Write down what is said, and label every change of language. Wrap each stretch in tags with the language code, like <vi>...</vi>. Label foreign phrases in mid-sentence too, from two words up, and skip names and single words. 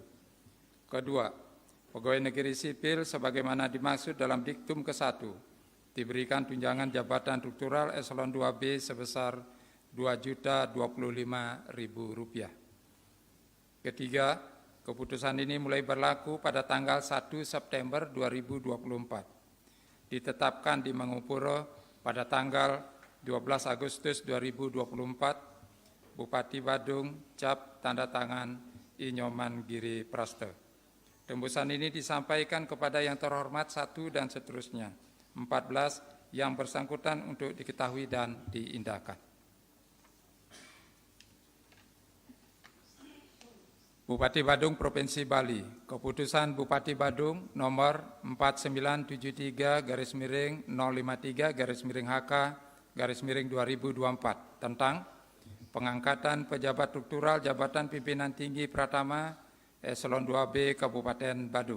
<id>Kedua, pegawai negeri sipil sebagaimana dimaksud dalam diktum ke-1 diberikan tunjangan jabatan struktural eselon 2B sebesar Rp2.025.000. Ketiga, keputusan ini mulai berlaku pada tanggal 1 September 2024. Ditetapkan di Mangupuro pada tanggal 12 Agustus 2024, Bupati Badung cap tanda tangan Inyoman Giri Praste. Tembusan ini disampaikan kepada yang terhormat 1 dan seterusnya, 14 yang bersangkutan untuk diketahui dan diindahkan. Bupati Badung, Provinsi Bali. Keputusan Bupati Badung nomor 4973/053/HK/2024 tentang pengangkatan pejabat struktural Jabatan Pimpinan Tinggi Pratama Eselon 2B Kabupaten Badung.</id>